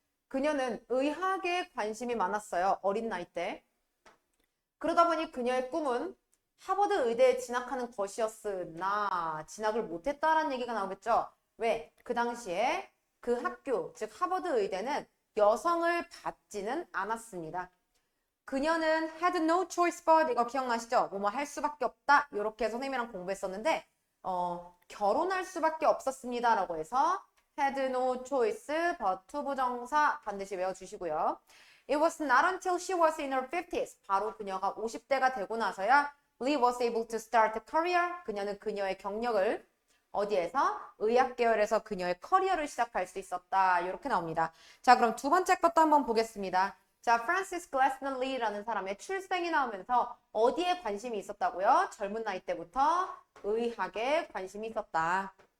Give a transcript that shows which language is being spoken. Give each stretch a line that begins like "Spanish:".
Korean: 그녀는 의학에 관심이 많았어요. 어린 나이 때. 그러다 보니 그녀의 꿈은 하버드 의대에 진학하는 것이었으나 진학을 못했다라는 얘기가 나오겠죠. 왜? 그 당시에 그 학교, 즉 하버드 의대는 여성을 받지는 않았습니다. 그녀는
English: had no choice but,
Korean: 이거 기억나시죠? 뭐뭐 할 수밖에 없다. 이렇게 선생님이랑 공부했었는데 결혼할 수밖에 없었습니다 라고 해서
English: had no choice but
Korean: 부정사 반드시 외워주시고요.
English: It was not until she was in her 50s,
Korean: 바로 그녀가 50대가 되고 나서야
English: Lee was able to start a career,
Korean: 그녀는 그녀의 경력을 어디에서? 의학 계열에서 그녀의 커리어를 시작할 수 있었다. 이렇게 나옵니다. 자, 그럼 두 번째 것도 한번 보겠습니다. 자, 프란시스 글래스너 리라는 사람의 출생이 나오면서 어디에 관심이 있었다고요? 젊은 나이 때부터 의학에 관심이 있었다.